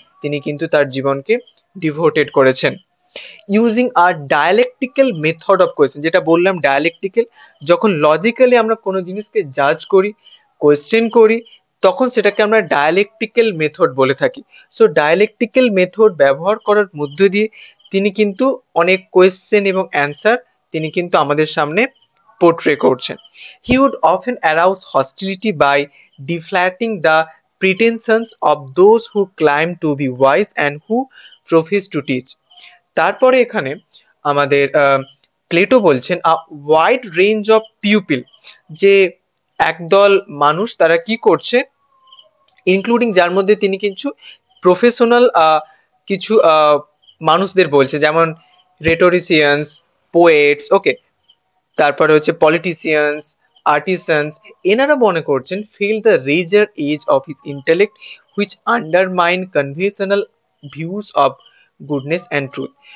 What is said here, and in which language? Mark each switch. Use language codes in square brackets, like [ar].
[bn] তিনি কিন্তু তার জীবনকে ডিভোটেড করেছেন। [en] using our dialectical method of question, [bn] যেটা বললাম ডায়ালেকটিক্যাল, যখন লজিক্যালি আমরা কোনো জিনিসকে জাজ করি, কোয়েশ্চেন করি, তখন সেটাকে আমরা ডায়ালেকটিক্যাল মেথড বলে থাকি। সো ডায়ালেকটিক্যাল মেথড ব্যবহার করার মধ্য দিয়ে তিনি কিন্তু অনেক কোয়েশ্চেন এবং অ্যান্সার তিনি কিন্তু আমাদের সামনে পোর্ট্রে করছেন। [en] He would often arouse hostility by deflating the pretensions of those who claim to be wise and who profess to teach। [bn] তারপরে এখানে আমাদের প্লেটো বলছেন [en] a wide range of pupil, [bn] যে একদল মানুষ তারা কি করছে, ইনক্লুডিং যার মধ্যে তিনি কিছু প্রফেশনাল কিছু মানুষদের বলছে, যেমন রেটোরিসিয়ানস, পোয়েটস, ওকে, তারপরে হচ্ছে পলিটিশিয়ানস, আর্টিসানস, এনারা মনে করছেন [en] Feel the razor edge of his intellect which undermine conventional views of goodness and truth.